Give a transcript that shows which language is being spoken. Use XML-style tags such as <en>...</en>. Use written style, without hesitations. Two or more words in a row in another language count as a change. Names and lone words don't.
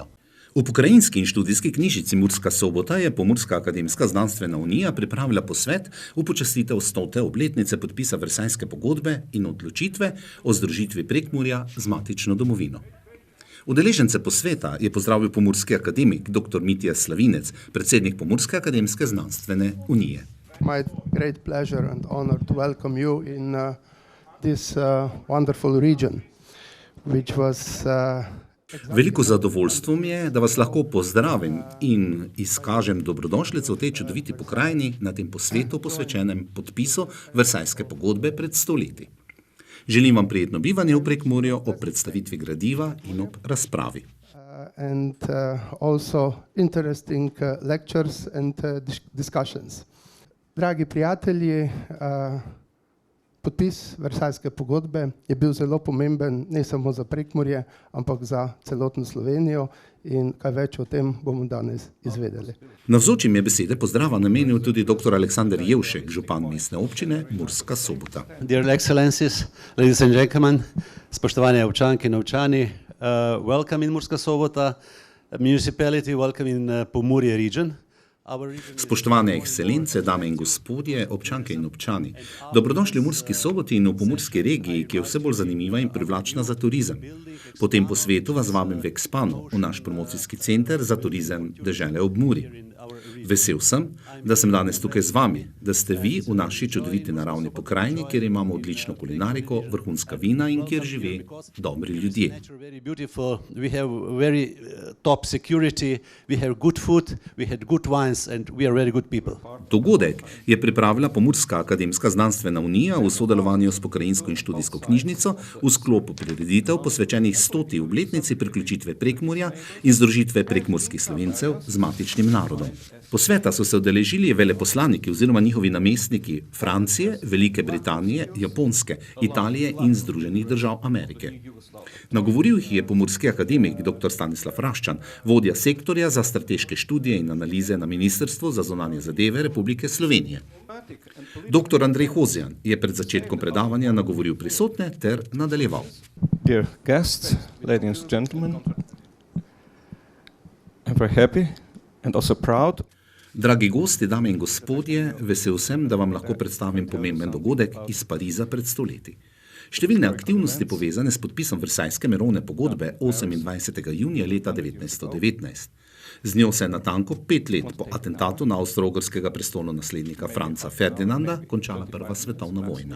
<sl>V pokrajinski in študijski knjižnici Murska Sobota je Pomurska akademska znanstvena unija pripravila posvet v počastitev 100. obletnice podpisa Versajske pogodbe in odločitve o združitvi Prekmurja z matično domovino. Udeležence posveta je pozdravil pomurski akademik dr. Mitja Slavinec, predsednik Pomurske akademske znanstvene unije.</sl> <en>My great pleasure and honor to welcome you in this wonderful region, which was</en> <sl>Veliko zadovoljstvo mi je, da vas lahko pozdravim in izkažem dobrodošlico v tej čudoviti pokrajini na tem posvetu posvečenem podpisu Versajske pogodbe pred 100 leti. Želim vam prijetno bivanje v Prekmurju ob predstavitvi gradiva in ob razpravi.</sl> <en>And also interesting lectures and discussions.</en> <sl>Dragi prijatelji, podpis Versajske pogodbe je bil zelo pomemben ne samo za Prekmurje, ampak za celotno Slovenijo in kaj več o tem bomo danes izvedeli. Navzočim je besede pozdrava namenil tudi dr. Aleksander Jevšek, župan mestne občine Murska Sobota.</sl> <en>Dear Excellencies, ladies and gentlemen,</en> <sl>spoštovane občanke in občani,</sl> <en>welcome in Murska Sobota municipality, welcome in Pomurje region.</en> <sl>Spoštovane ekscelence, dame in gospodje, občanke in občani, dobrodošli v Murski Soboti in v Pomurski regiji, ki je vse bolj zanimiva in privlačna za turizem. Po tem posvetu vas vabim v Ekspano, v naš promocijski center za turizem dežele ob Muri. Vesel sem, da sem danes tukaj z vami, da ste vi v naši čudoviti naravni pokrajini, kjer imamo odlično kulinariko, vrhunska vina in kjer žive dobri ljudje.</sl> <en>We have very top security, we have good food, we have good wines and we are very good people.</en> <sl>Dogodek je pripravila Pomurska akademska znanstvena unija v sodelovanju s pokrajinsko in študijsko knjižnico v sklopu prireditev posvečenih 100. obletnici priključitve Prekmurja in združitve prekmurskih Slovencev z matičnim narodom. Posveta so se udeležili veleposlaniki oziroma njihovi namestniki Francije, Velike Britanije, Japonske, Italije in Združenih držav Amerike. Nagovoril jih je pomurski akademik dr. Stanislav Raščan, vodja sektorja za strateške študije in analize na Ministrstvu za zunanje zadeve Republike Slovenije. Dr. Andrej Hozjan je pred začetkom predavanja nagovoril prisotne ter nadaljeval.</sl> <en>Dear guests, ladies and gentlemen, I'm very happy and also proud.</en> <sl>Dragi gosti, dame in gospodje, vesel sem, da vam lahko predstavim pomemben dogodek iz Pariza pred 100 leti. Številne aktivnosti povezane s podpisom Versajske mirovne pogodbe 28. junija leta 1919. Z njo se je natanko 5 let po atentatu na avstro-ogrskega prestolonaslednika Franca Ferdinanda končala Prva svetovna vojna.</sl>